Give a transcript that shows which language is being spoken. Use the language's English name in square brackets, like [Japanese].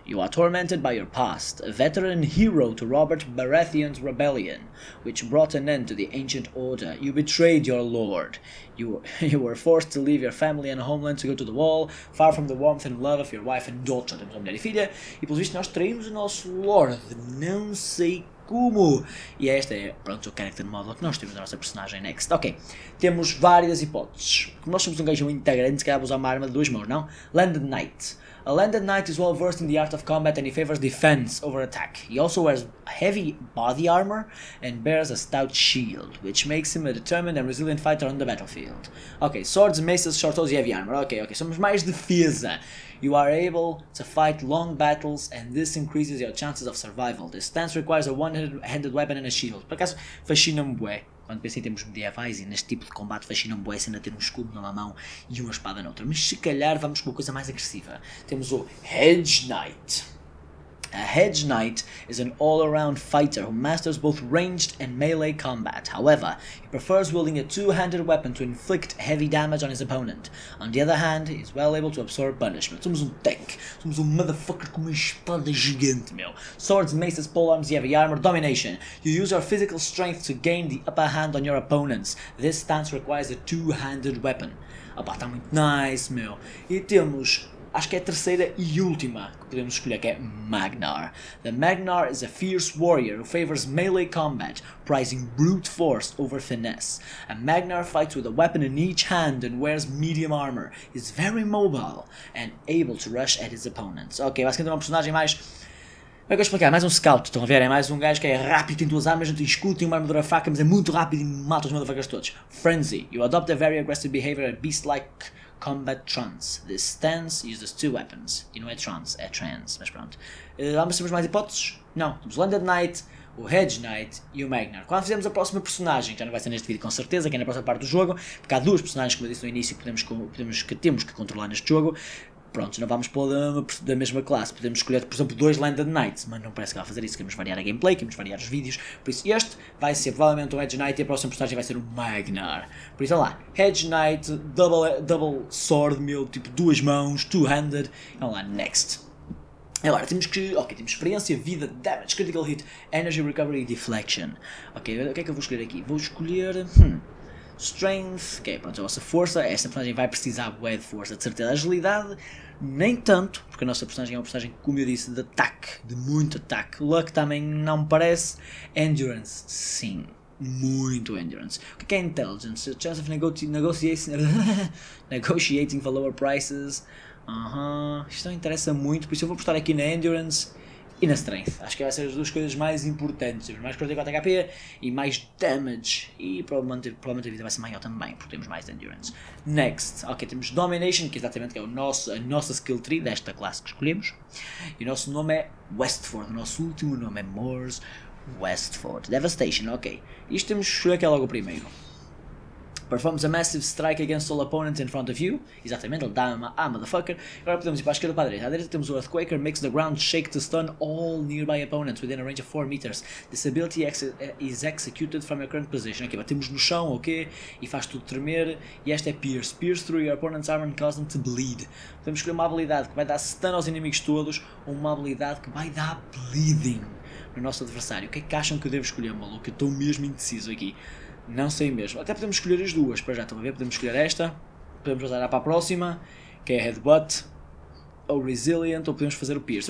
[English] You are tormented by your past, a veteran hero to Robert Baratheon's rebellion, which brought an end to the ancient order. You betrayed your lord. You were forced to leave your family and homeland to go to the wall, far from the warmth and love of your wife and daughter. [Portuguese] Temos uma mulher e filha, e pelos vistos nós traímos o nosso lord. Não sei como. E esta é, pronto, o character model que nós temos da nossa personagem next. Ok, temos várias hipóteses. Como nós somos um gajo muito grande, se calhar vou usar uma arma de 2 mãos, não? [English] Landed Knight. A landed knight is well versed in the art of combat and he favors defense over attack. He also wears heavy body armor and bears a stout shield, which makes him a determined and resilient fighter on the battlefield. [Portuguese] Ok, swords, maces, short swords e heavy armor. Ok, somos mais defesa. [English] You are able to fight long battles and this increases your chances of survival. This stance requires a one-handed weapon and a shield. [Portuguese] Por acaso, fascina-me bué. Quando penso em termos medievais e neste tipo de combate, fascina-me bué ainda ter um escudo numa mão e uma espada noutra. Mas se calhar vamos com uma coisa mais agressiva. Temos o Hedge Knight. [English] A Hedge Knight is an all-around fighter who masters both ranged and melee combat. However, he prefers wielding a two-handed weapon to inflict heavy damage on his opponent. On the other hand, he is well able to absorb punishment. [Portuguese] Somos um tank. Somos um motherfucker com uma espada gigante, meu. Swords, maces, polearms e heavy armor. Domination. [English] You use your physical strength to gain the upper hand on your opponents. This stance requires a two-handed weapon. [Portuguese] Opa, está muito nice, meu. E temos... acho que é a terceira e última que podemos escolher, que é Magnar. [English] The Magnar is a fierce warrior who favors melee combat, prizing brute force over finesse. A Magnar fights with a weapon in each hand and wears medium armor. Is very mobile and able to rush at his opponents. [Portuguese] Ok, basicamente é uma personagem mais... como é que eu explicar? Mais um scout, estão a ver? É mais um gajo que é rápido, tem duas armas, não tem escudo, tem uma armadura fraca, mas é muito rápido e mata os motherfuckers todos. [English] Frenzy. You adopt a very aggressive behavior and beast-like combat trance. This stance uses two weapons. [Portuguese] E não é trance, é trance, mas pronto. Vamos ter mais hipóteses? Não. Temos o Landed Knight, o Hedge Knight e o Magnar. Quando fizermos a próxima personagem, já não vai ser neste vídeo com certeza, que é na próxima parte do jogo, porque há duas personagens, como eu disse no início, que temos que controlar neste jogo. Pronto, não vamos pôr da mesma classe. Podemos escolher, por exemplo, 2 Landed Knights, mas não parece que vai fazer isso. Queremos variar a gameplay, queremos variar os vídeos. Por isso este vai ser provavelmente um Edge Knight e a próxima personagem vai ser um Magnar. Por isso, olha lá, Edge Knight, double sword, meu, tipo 2 mãos, two-handed. Olha lá, next. Agora, temos experiência, vida, damage, critical hit, energy recovery e deflection. Ok, o que é que eu vou escolher aqui? Vou escolher... Strength, ok, pronto, a vossa força, esta personagem vai precisar bué de força, de certeza. Agilidade, nem tanto, porque a nossa personagem é uma personagem, como eu disse, de ataque, de muito ataque. Luck também não me parece. Endurance, sim, muito endurance. O que é intelligence? [English] Chance of negotiating for lower prices. [Portuguese] Isto não interessa muito, por isso eu vou apostar aqui na endurance e na strength. Acho que vai ser as duas coisas mais importantes. Temos mais 44 HP e mais damage. E provavelmente a vida vai ser maior também, porque temos mais endurance. Next. Ok, temos domination, que exatamente é a nossa skill tree desta classe que escolhemos. E o nosso nome é Westford. O nosso último nome é Morse Westford. Devastation, ok. Isto temos que escolher que é logo o primeiro. [English] Performs a massive strike against all opponents in front of you. [Portuguese] Exatamente, ele dá uma motherfucker. Agora podemos ir para a esquerda ou para a direita. À direita temos o Earthquaker, [English] makes the ground shake to stun all nearby opponents within a range of 4 meters. This ability is executed from your current position. [Portuguese] Ok, batemos no chão, ok, e faz tudo tremer. E esta é Pierce. [English] Pierce through your opponent's armor and cause them to bleed. [Portuguese] Podemos escolher uma habilidade que vai dar stun aos inimigos todos, ou uma habilidade que vai dar bleeding no nosso adversário. O que é que acham que eu devo escolher, maluco? Eu estou mesmo indeciso aqui. Não sei mesmo. Até podemos escolher as duas. Para já, estão a ver? Podemos escolher esta. Podemos passar para a próxima, que é Headbutt. Ou Resilient. Ou podemos fazer o Pierce.